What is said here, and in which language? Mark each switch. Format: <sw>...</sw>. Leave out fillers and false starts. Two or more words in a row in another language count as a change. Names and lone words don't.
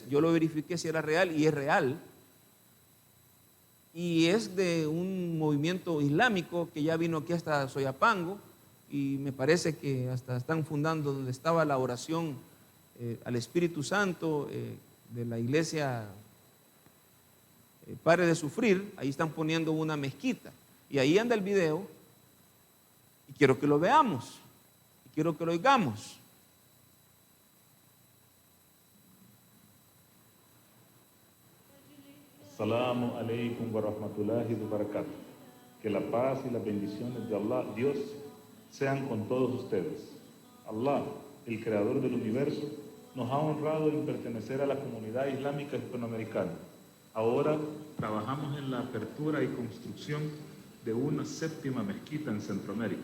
<es>Yo lo verifiqué si era real y es real. Y es de un movimiento islámico que ya vino aquí hasta Soyapango y me parece que hasta están fundando donde estaba la oración al Espíritu Santo de la iglesia Pare de Sufrir. Ahí están poniendo una mezquita y ahí anda el video y quiero que lo veamos y quiero que lo oigamos.</es> <ar>السلام عليكم ورحمة الله وبركاته.</ar> <es>Que la paz y las bendiciones de Allah, Dios, sean con todos ustedes. Allah, el creador del universo, nos ha honrado en pertenecer a la comunidad islámica hispanoamericana. Ahora trabajamos en la apertura y construcción de una séptima mezquita en Centroamérica.</es>